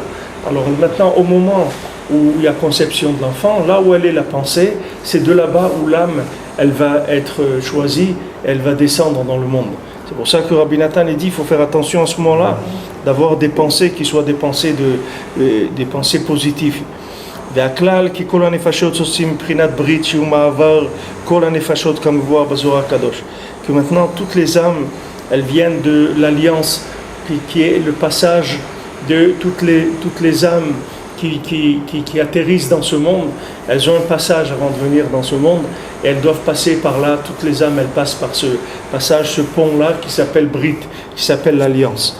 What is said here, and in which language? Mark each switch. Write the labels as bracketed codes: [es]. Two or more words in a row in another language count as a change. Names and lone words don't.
[fr] Alors maintenant, au moment où il y a conception de l'enfant, là où elle est la pensée, c'est de là-bas où l'âme elle va être choisie, elle va descendre dans le monde. C'est pour ça que Rabbi Nathan dit qu'il faut faire attention à ce moment-là, d'avoir des pensées qui soient des pensées positives. [he] והכלל כי כל הנפשות עושים מבחינת ברית שהוא מעבר כל הנפשות כמבואר בזוהר הקדוש. [fr] Que maintenant toutes les âmes elles viennent de l'alliance qui est le passage de toutes les âmes qui atterrissent dans ce monde, elles ont un passage avant de venir dans ce monde, et elles doivent passer par là. Toutes les âmes, elles passent par ce passage, ce pont-là qui s'appelle Brit, qui s'appelle l'Alliance.